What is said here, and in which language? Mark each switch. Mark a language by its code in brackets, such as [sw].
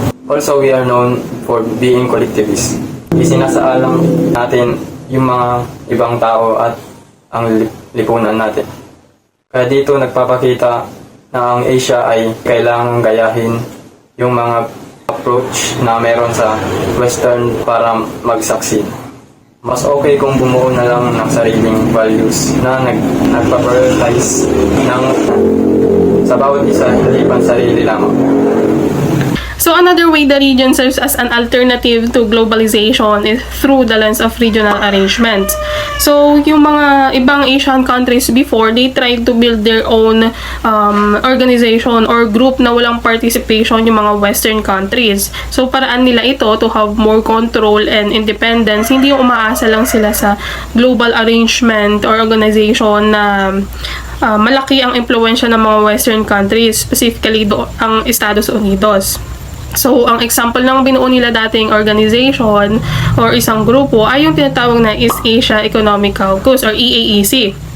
[en] Also, we are known for being collectivist. [tl] Isinasaalang natin yung mga ibang tao at ang lipunan natin. Kaya dito nagpapakita na ang Asia ay kailangang gayahin yung mga approach na meron sa Western para mag-succeed. Mas okay kung bumuo na lang ng sariling values na nagpa-prioritize sa bawat isa, hindi pang sarili lamang. [en] So another way the region serves as an alternative to globalization is through the lens of regional arrangement. So [tl] yung mga ibang [en] Asian countries before, they tried to build their own organization or group [tl] na walang [en] participation [tl] yung mga [en] Western countries. [tl] So paraan nila ito [en] to have more control and independence. [tl] Hindi yung umaasa lang sila sa [en] global arrangement or organization [tl] na malaki ang impluensya ng mga Western countries, specifically ang Estados Unidos. So, ang example ng binuo nila dating organization or isang grupo ay yung tinatawag na East Asia Economic Caucus or EAEC.